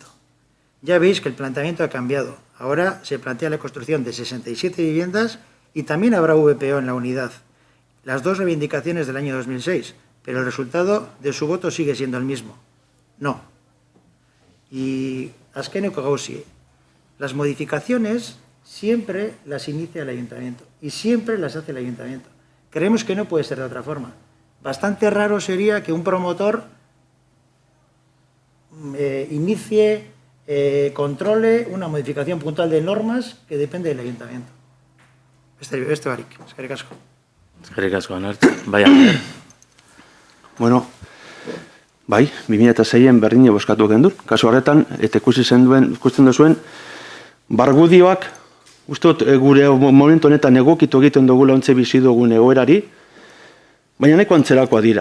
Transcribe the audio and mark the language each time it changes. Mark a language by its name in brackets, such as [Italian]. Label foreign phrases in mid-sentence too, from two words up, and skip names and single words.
[Spanish] Ya veis que el planteamiento ha cambiado. Ahora se plantea la construcción de 67 viviendas y también habrá VPO en la unidad. Las dos reivindicaciones del año 2006, pero el resultado de su voto sigue siendo el mismo. No. [Basque] Y azkeneko gauzi, [Spanish] las modificaciones siempre las inicia el ayuntamiento y siempre las hace el ayuntamiento. Creemos que no puede ser de otra forma. Bastante raro sería que un promotor inicie, controle una modificación puntual de normas que depende del ayuntamiento. [Basque] Este barik, eskerrik asko. Eskerrik asko, Anartz. Bai, Ander. Bueno, bai, 2006an berdine bozkatu gendu. Kasu horretan, eta ikusten duzuen, bargudioak, uste dut gure momentu honetan egokitu egiten dugula ontze bizi dugun egoerari, baina nahiko antzerakoa dira.